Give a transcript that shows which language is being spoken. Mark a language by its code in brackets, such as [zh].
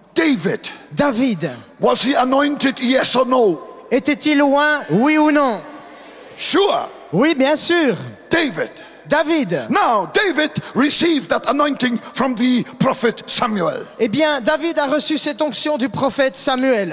[en] David, was he anointed, yes or no? [fr] était-il loin, oui ou non? [en] Sure. [fr] Oui, bien sûr. [en] David. Now, David received that anointing from the prophet Samuel. [fr] Eh bien, David a reçu cette onction du prophète Samuel.